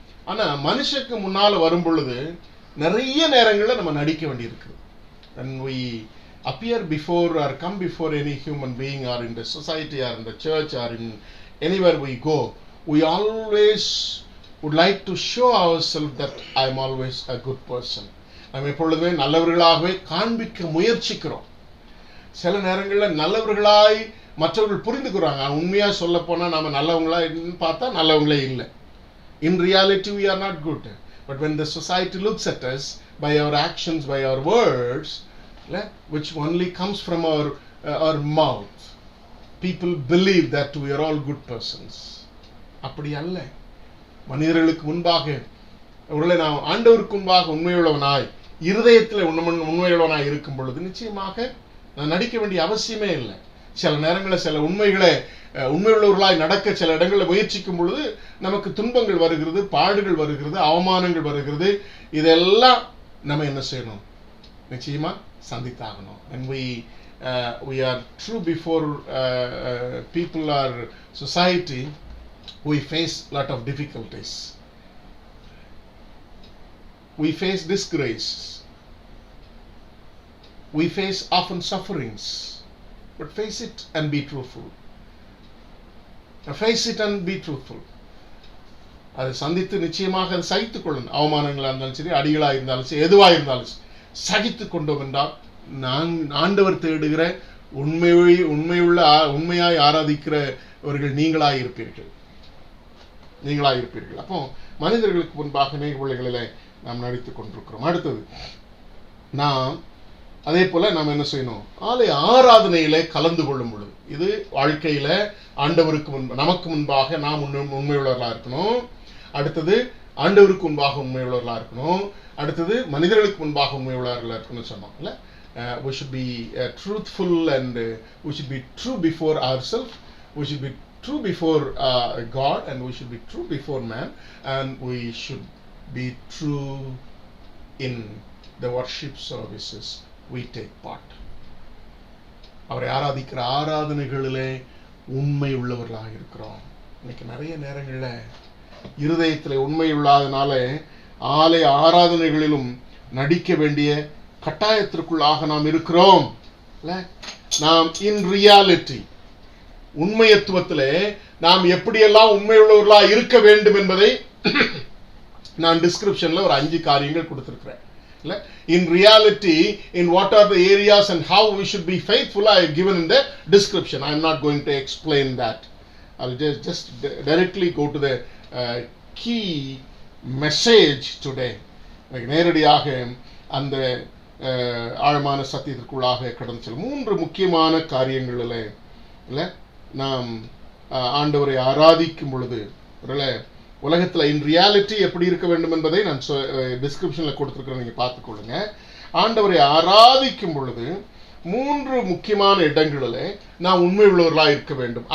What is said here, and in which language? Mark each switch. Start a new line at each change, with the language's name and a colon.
Tamil: ஆனால் மனுஷக்கு முன்னால் வரும் பொழுது நிறைய நேரங்களில் நம்ம நடிக்க வேண்டியிருக்கு.
English: When we appear before or come before any human being or in the society or in the church or in anywhere we go, we always would like to show ourselves that I am always a good person.
Tamil: நம்ம எப்பொழுதுமே நல்லவர்களாகவே காண்பிக்க முயற்சிக்கிறோம். சில நேரங்களில் நல்லவர்களாய் மற்றவர்கள் புரிந்துக்கிறாங்க. உண்மையாக சொல்ல போனால் நம்ம நல்லவங்களா பார்த்தா நல்லவங்களே இல்லை.
English: In reality we are not good. But when the society looks at us by our actions, by our words, which only comes from our mouth, people believe that we are all good persons.
Tamil: அப்படி அல்ல. மனிதர்களுக்கு முன்பாக ஒருவேளை நான் ஆண்டவருக்கு முன்பாக உண்மையுள்ளவனாய் இருதயத்தில் உண்மையுள்ளவனாய் இருக்கும் பொழுது நிச்சயமாக நான் நடிக்க வேண்டிய அவசியமே இல்லை. சில நேரங்களில் சில உண்மையுள்ளவர்களாய் நடக்க சில இடங்களில் முயற்சிக்கும் பொழுது நமக்கு துன்பங்கள் வருகிறது, பாடுகள் வருகிறது, அவமானங்கள் வருகிறது. இதெல்லாம் நம்ம என்ன செய்யணும்? நிச்சயமா சந்தித்தாகணும்.
English: And we are true before people or society, we face lot of difficulties. We face disgrace. We face often sufferings. But face it and be truthful. Face it and be truthful.
Tamil: அதை சந்தித்து நிச்சயமாக அதை சகித்துக் கொள்ளணும். அவமானங்களாக இருந்தாலும் சரி, அடிகளாக இருந்தாலும் சரி, எதுவாக இருந்தாலும் சரி சகித்து கொண்டோம் என்றால் நான் ஆண்டவர் தேடுகிற உண்மையாய் ஆராதிக்கிறவர்கள் நீங்களாக இருப்பீர்கள். அப்போ மனிதர்களுக்கு முன்பாக நிகழ்வுகளில் நாம் நடித்துக் கொண்டிருக்கிறோம். அடுத்தது நாம் அதே போல நாம் என்ன செய்யணும்? ஆலய ஆராதனையில கலந்து கொள்ளும் பொழுது இது வாழ்க்கையில ஆண்டவருக்கு நமக்கு முன்பாக நாம் உண்மையுள்ளவர்களா இருக்கணும். அடுத்தது ஆண்டவருக்கு முன்பாக உண்மையுள்ளவர்களா இருக்கணும். அடுத்தது மனிதர்களுக்கு முன்பாக உண்மையுள்ளவர்களா இருக்கணும்னு சொன்னோம்ல.
English: We should be truthful and we should be true before ourselves. We should be true before God and we should be true before man and we should be true in the worship services we take part.
Tamil: அவரை ஆராதிக்கிற ஆராதனைகளிலே உண்மை உள்ளவர்களாக இருக்கிறோம். இன்னைக்கு நிறைய நேரங்களில் இருதயத்தில் உண்மை இல்லாதனால ஆலய ஆராதனைகளிலும் நடிக்க வேண்டிய கட்டாயத்திற்குள்ளாக நாம் இருக்கிறோம். நாம்
English: in reality
Tamil: உண்மையத்துவத்திலே நாம் எப்படியெல்லாம் உண்மையுள்ளவர்களாக இருக்க வேண்டும் என்பதை நான் டிஸ்கிரிப்ஷன்ல ஒரு 5 காரியங்கள் கொடுத்திருக்கிறேன்.
English: In reality, in what are the areas and how we should be faithful, I have given in the description. I am not going to explain that. I'll just directly go to the key message today.
Tamil: நேரடியாக அந்த ஆழமான சத்தியத்திற்குள்ளாக கடந்து செல்லும் 3 முக்கியமான காரியங்களில் இல்லை நாம் ஆண்டவரை ஆராதிக்கும் பொழுது உலகத்தில்
English: in reality
Tamil: எப்படி இருக்க வேண்டும் என்பதை நான் டிஸ்கிரிப்ஷனில் கொடுத்துருக்கிறேன், நீங்கள் பார்த்துக்கொள்ளுங்க. ஆண்டவரை ஆராதிக்கும் பொழுது 3 முக்கியமான இடங்களில் நாம் உண்மை உள்ளவர்களாக இருக்க வேண்டும்.